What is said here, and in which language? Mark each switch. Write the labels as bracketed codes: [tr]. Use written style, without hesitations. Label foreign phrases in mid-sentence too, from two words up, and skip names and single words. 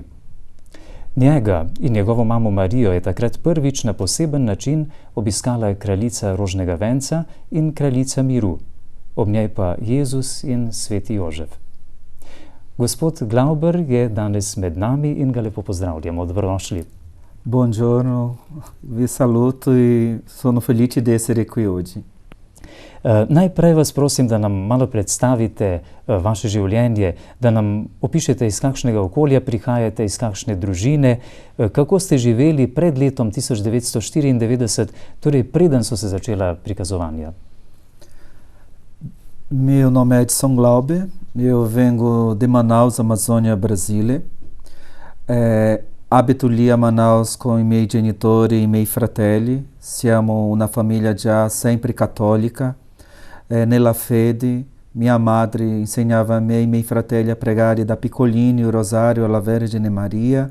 [sl] Njega in njegovo mamo Marijo je takrat prvič na poseben način obiskala kraljica rožnega venca in kraljica miru, ob njej pa Jezus in sveti Jožef. Gospod Glauber je danes med nami in ga lepo pozdravljamo. Dobrodošli. [it] Buongiorno, vi saluto e sono felice di essere qui oggi. [sl] Najprej vas prosim, da nam malo predstavite vaše življenje, da nam opišete, iz kakšnega okolja prihajate, iz kakšne družine, kako ste živeli pred letom 1994, torej preden so se začela prikazovanja. [pt] Meu nome é Edson Glauber, eu vengo de Manaus, Amazônia, Brasília. [it] Abito lì a Manaus com i miei genitori e i miei fratelli. Siamo una famiglia già sempre cattolica. Nella fede, minha madre insegnava a me e ai miei fratelli a pregare da piccolini il rosario alla Vergine Maria.